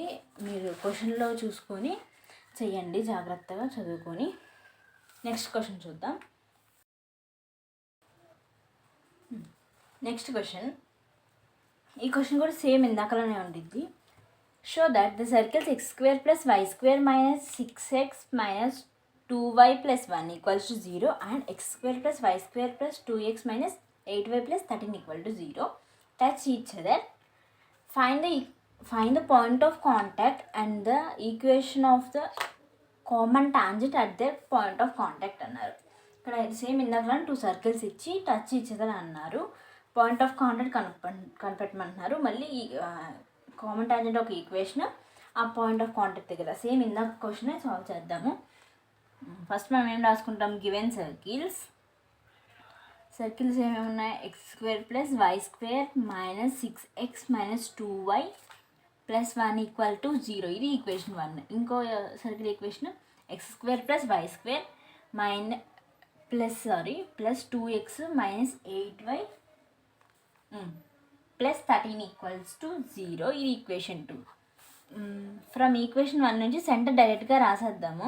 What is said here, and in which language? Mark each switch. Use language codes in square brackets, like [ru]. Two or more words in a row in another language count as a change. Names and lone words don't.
[te] మీరు క్వశ్చన్లో చూసుకొని చెయ్యండి, జాగ్రత్తగా చదువుకొని. [en] next question [te] చూద్దాం. [en] next question, [te] ఈ క్వశ్చన్ కూడా సేమ్ ఇందాకలోనే ఉండిద్ది. [en] show that the circles x² + y² - 6x - 2y + 1 = 0 and x² + y² + 2x - 8y + 13 = 0 touch each other. Find the point of contact and the equation of the common tangent at their point of contact అన్నారు. [te] ఇక్కడ సేమ్ ఇందాక 2 సర్కిల్స్ ఇచ్చి [en] touch each other [te] అన్నారు. [en] point of contact [te] కనిపెట్టమంటున్నారు. మళ్ళీ [en] common tangent [te] ఒక ఈక్వేషన్, ఆ [en] point of contact [te] దగ్గర సేమ్ ఇందాక క్వశ్చనే సాల్వ్ చేద్దాము. ఫస్ట్ మనం ఏం రాసుకుంటాం, [en] given circles [te] ఏమేమి ఉన్నాయి, x² + y² - 6x - 2y + 1 = 0. ఇది ఈక్వేషన్ 1. ఇంకో సర్కిల్ ఈక్వేషన్ x² + y² ప్లస్ 2x - 8y + 13 = 0. ఇది ఈక్వేషన్ 2. [en] from equation [te] 1 నుంచి సెంటర్ డైరెక్ట్గా రాసేద్దాము.